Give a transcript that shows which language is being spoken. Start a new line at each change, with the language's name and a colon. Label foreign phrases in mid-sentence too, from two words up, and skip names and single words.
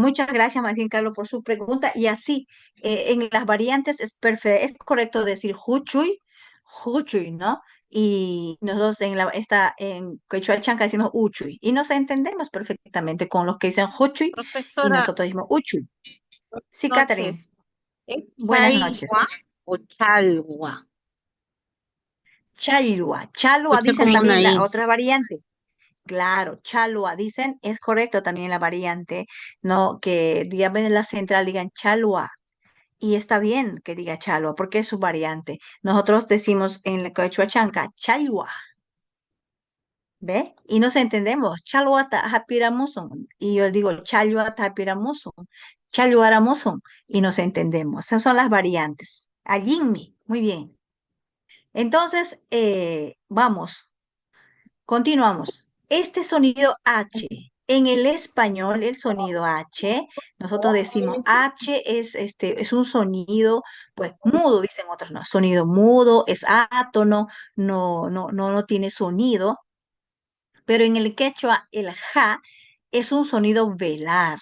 Spanish: Muchas gracias, más bien, Carlos, por su pregunta. Y así, en las variantes es perfecto, es correcto decir huchuy, huchuy, ¿no? Y nosotros en Quechua Chanca decimos uchuy. Y nos entendemos perfectamente con los que dicen huchuy y Profesora, nosotros decimos uchuy. Sí, Catherine, noches. ¿Es buenas noches. Chaigua o Chalgua? Chalua, chalua Escuché dicen como una también la I. otra variante. Claro, chalua dicen, es correcto también la variante, ¿no? Que digamos en la central digan chalua. Y está bien que diga chalua, porque es su variante. Nosotros decimos en la quechua chanca, chalua, ¿ve? Y nos entendemos,
Quechua: chalua tapiramuson.
Spanish: Y yo digo,
Quechua: chalua tapiramuson, chaluaramuson.
Spanish: Y nos entendemos. Esas son las variantes. Allí, muy bien. Entonces, vamos. Continuamos. Este sonido H, en el español, el sonido H, nosotros decimos H es un sonido, pues mudo, dicen otros, no, sonido mudo, es átono, no tiene sonido, pero en el quechua, el ja es un sonido velar.